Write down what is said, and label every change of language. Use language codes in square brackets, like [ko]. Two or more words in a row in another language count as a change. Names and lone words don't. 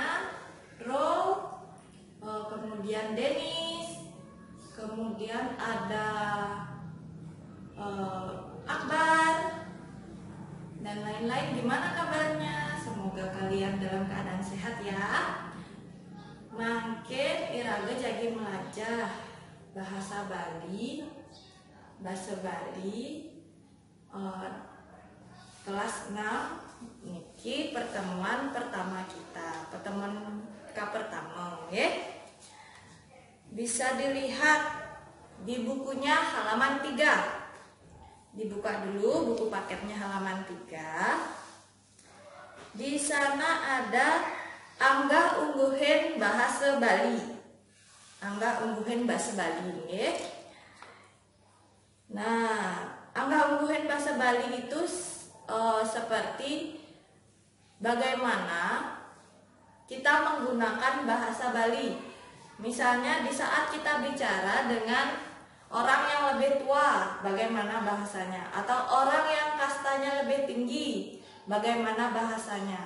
[id] Ro, kemudian Denis, kemudian ada Akbar, dan lain-lain. Gimana kabarnya? Semoga kalian dalam keadaan sehat ya. [ban] Mangkin iraga jagi melajah bahasa Bali, kelas 6. [id] Niki pertemuan pertama kita, pertemuan pertama ya. Bisa dilihat di bukunya halaman 3. Dibuka dulu buku paketnya halaman 3. Di sana ada Angga ungguhin bahasa Bali. Angga ungguhin bahasa Bali ya. Nah, Angga ungguhin bahasa Bali itu seperti bagaimana kita menggunakan bahasa Bali. Misalnya di saat kita bicara dengan orang yang lebih tua, bagaimana bahasanya, atau orang yang kastanya lebih tinggi, bagaimana bahasanya.